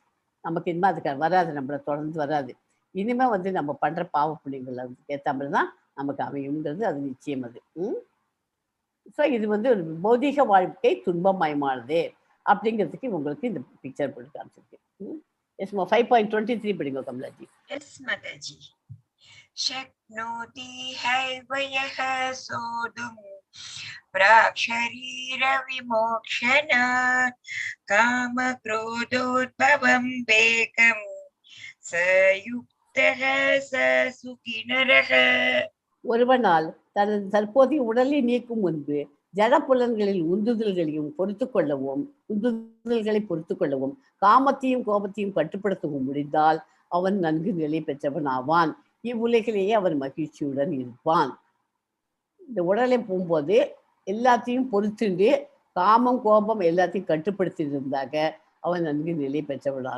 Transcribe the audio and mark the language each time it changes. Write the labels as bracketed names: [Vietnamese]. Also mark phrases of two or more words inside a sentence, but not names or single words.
[Tamil] நமக்கு இனிமே அதுக்கு வராது, நம்மளை தொடர்ந்து வராது. இனிமே வந்து நம்ம பண்ற பாவ புண்ணியங்கள் அதுக்கு ஏற்ற மாதிரி தான் நமக்கு அமையுங்கிறது அது நிச்சயம். அது ஸோ இது வந்து ஒரு பௌதிக வாழ்க்கை துன்பமயமானது அப்படிங்கிறதுக்கு உங்களுக்கு இந்த பிக்சர் போட்டு காமிச்சிருக்கு. எஸ் 5.23 படிங்க கமலாஜி. எஸ் மாதாஜி. [Sanskrit] शक्नोति हैवयः सोढुं प्राक्शरीर विमोक्षणात् कामक्रोधोद्भवं वेगं स युक्तः स सुखिनरः. [Tamil] ஒருவனால் தனது தற்போதைய உடலை நீக்கும் முன்பு ஜடப்புலன்களில் உந்துதல்களை பொறுத்து கொள்ளவும் காமத்தையும் கோபத்தையும் கட்டுப்படுத்தவும் முடிந்தால் அவன் நன்கு நிலை பெற்றவன் ஆவான். இவ்வுலகிலேயே அவன் மகிழ்ச்சியுடன் இருப்பான். இந்த உடலை போகும்போது எல்லாத்தையும் பொறுத்துண்டு காமம் கோபம் எல்லாத்தையும் கட்டுப்படுத்தி இருந்தாக அவன் நன்கு நிலை பெற்றவனான்.